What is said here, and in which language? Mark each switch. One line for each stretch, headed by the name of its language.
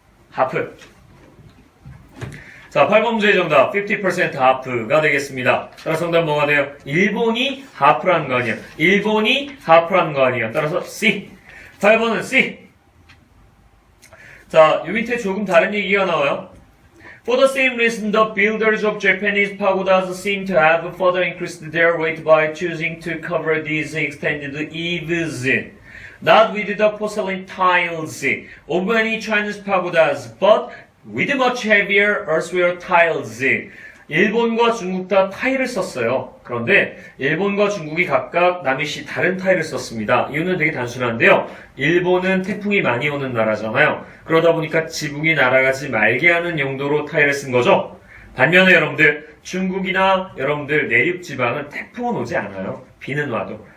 Korean: 하프. 자, 8번 문제의 정답 50% 하프가 되겠습니다. 따라서 정답 뭐가 돼요? 일본이 하프라는 거 아니야. 일본이 하프라는 거 아니야. 따라서 C. 8번은 C. 자, 요 밑에 조금 다른 얘기가 나와요.
English: For the same reason, the builders of Japanese pagodas seem to have further increased their weight by choosing to cover these extended eaves, not with the porcelain tiles of many Chinese pagodas, but with much heavier earthenware tiles.
Korean: 일본과 중국 다 타일을 썼어요. 그런데 일본과 중국이 각각 남이시 다른 타일을 썼습니다. 이유는 되게 단순한데요. 일본은 태풍이 많이 오는 나라잖아요. 그러다 보니까 지붕이 날아가지 말게 하는 용도로 타일을 쓴 거죠. 반면에 여러분들 중국이나 여러분들 내륙 지방은 태풍은 오지 않아요. 비는 와도.